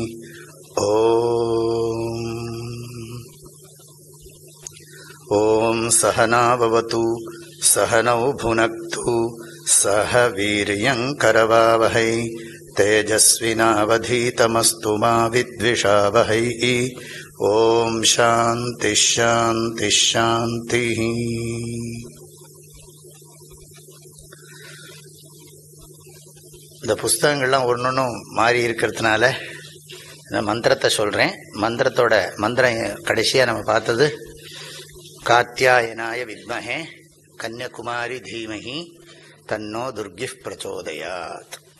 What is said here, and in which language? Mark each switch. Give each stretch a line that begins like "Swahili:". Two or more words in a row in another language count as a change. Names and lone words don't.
Sanskrit: ॐ सहना भवतु सहनौ भुनक्तु सह वीर्यङ्करवावहै तेजस्विनावधीतमस्तु मा विद्विषावहै. ॐ शान्तिः शान्तिः शान्तिः.
Tamil: இந்த புஸ்தகங்கள்லாம் ஒன்னொன்னும் மாறி இருக்கிறதுனால இந்த மந்திரத்தை சொல்கிறேன். மந்திரம் கடைசியாக நம்ம பார்த்தது
Sanskrit: कात्यायनाय विद्महे कन्यकुमारी धीमहि तन्नो दुर्गिः प्रचोदयात्.